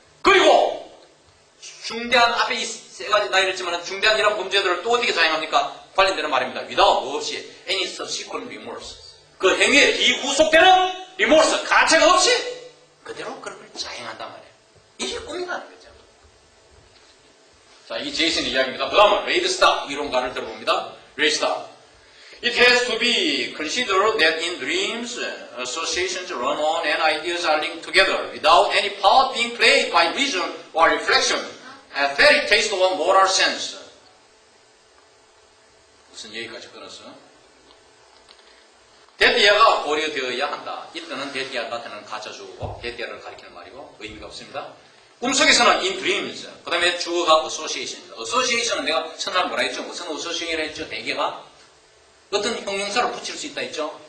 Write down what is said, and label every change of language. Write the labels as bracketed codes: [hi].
[ko] 그리고 중대한 앞에 이 세 가지 나이를 했지만 중대한 이런 범죄들을 또 어떻게 자행합니까? 관련되는 말입니다. without 뭐 없이 [en] any subsequent remorse. [ko] 그 행위에 비후속되는 리몰스, 가책 없이 그대로 그런 걸 자행한단 말이에요. 이게 꿈이라는 거죠. 자, 이 제이슨의 이야기입니다. 그 다음은 레이드스타 이론가를 들어봅니다. 레이드스타. [en] It has to be considered that in dreams, associations run on and ideas are linked together without any part being played by reason or reflection, aesthetic taste or moral sense. [ko] 무슨 얘기까지 끊었어? 데디아가 고려되어야 한다. 이때는 데디아 나타나는 가짜주어고 데디아를 가리키는 말이고 의미가 없습니다. 꿈속에서는 in dreams, 그 다음에 주어가 association입니다. association은 내가 첫날 뭐라 했죠? 무슨 association이라 했죠? 대개가 어떤 형용사를 붙일 수 있다 했죠?